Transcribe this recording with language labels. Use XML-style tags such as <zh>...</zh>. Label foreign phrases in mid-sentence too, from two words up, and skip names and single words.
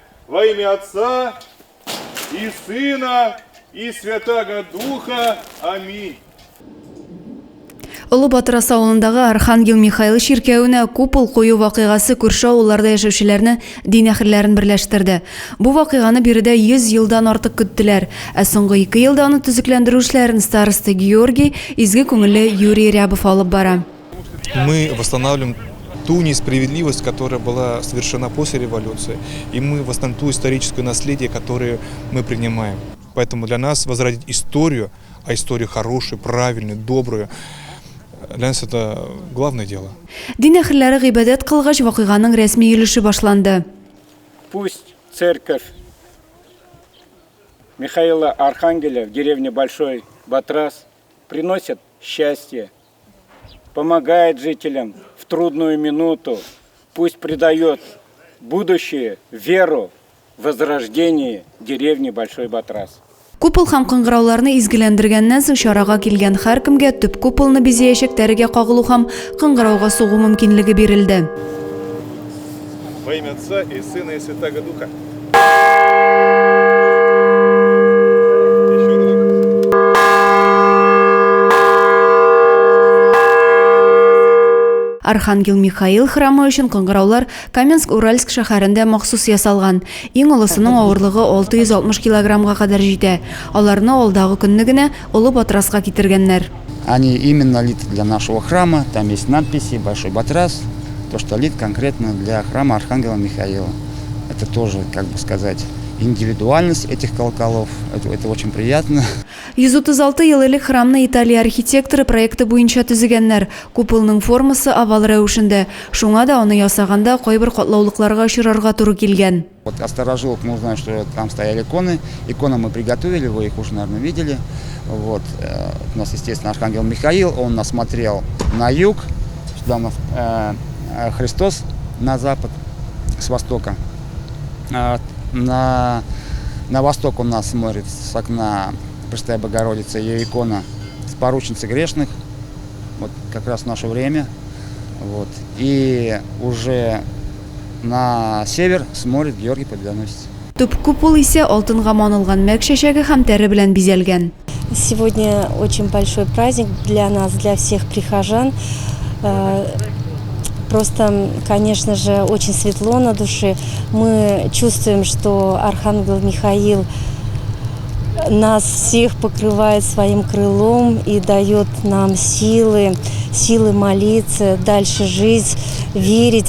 <ru>Во имя Отца и Сына и Святаго Духа. Аминь.</ru> <tt>Улы Батырас ауылындағы Архангел Михаил ширкәүенә купол кую вакыйгасы күрше авылларда яшәүчеләрне дин әһелләрен берләштерде. Бу вакыйганы биредә 100 елдан артык көттеләр. Ә соңгы 2 елда аны төзекләндерү эшләрен староста Георгий изге күңелле Юрий Рябов алып бара.</tt> <ru>Мы восстанавливаем ту несправедливость, которая была совершена после революции, и мы восстановим ту историческое наследие, которое мы принимаем. Поэтому для нас возродить историю, а историю хорошую, правильную, добрую, для нас это главное дело.</ru> <tt>Дин әһелләре гыйбадәт кылгач вакыйганың рәсми йөреше башланды.</tt> <ru>Пусть церковь Михаила Архангеля в деревне Большой Батрас приносит счастье, помогает жителям в трудную минуту, пусть придает будущее, веру в возрождение деревни Большой Батрас.</ru> <tt>Купол һәм кыңгырауларны изгеләндергәннән соң чарага килгән һәркемгә төп куполны бизәячәк тәрегә кагылу һәм кыңгырауга сугу мөмкинлеге бирелде. Во имя Отца и Сына и Святаго Духа. Архангел Михаил храмы өчен кыңгыраулар Каменск-Уральск шәһәрендә махсус ясалган. Иң олысының авырлыгы 660 килограммга кадәр җитә. Аларны алдагы көнне генә Улы Батраска китергәннәр.</tt> <ru>Они именно лит для нашего храма, там есть надписи «Большой Батрас», то, что лит конкретно для храма Архангела Михаила. Это тоже, как бы сказать, индивидуальность этих колоколов, это очень приятно.</ru> <tt>136 ел элек храмны Италия архитекторы проекты буенча төзегәннәр. Куполның формасы овал рәвешендә. Шуңа да аны ясаганда кайбер катлаулыкларга очрарга туры килгән.</tt> <ru>Вот от старожилов мы узнаем, что там стояли иконы. Иконы мы приготовили, вы их уже, наверное, видели. Вот. У нас, естественно, Архангел Михаил, он нас смотрел на юг, сюда у нас Христос на запад, с востока. На восток у нас смотрит с окна Пресвятая Богородица, ее икона с поручницей грешных, вот как раз в наше время. Вот. И уже на север смотрит Георгий Победоносец.</ru> <tt>Төп купол исә алтынга манылган мәк чәчәге һәм тәре белән бизәлгән.</tt> <ru>Сегодня очень большой праздник для нас, для всех прихожан. Просто, конечно же, очень светло на душе. Мы чувствуем, что Архангел Михаил нас всех покрывает своим крылом и дает нам силы молиться, дальше жить, верить.</ru>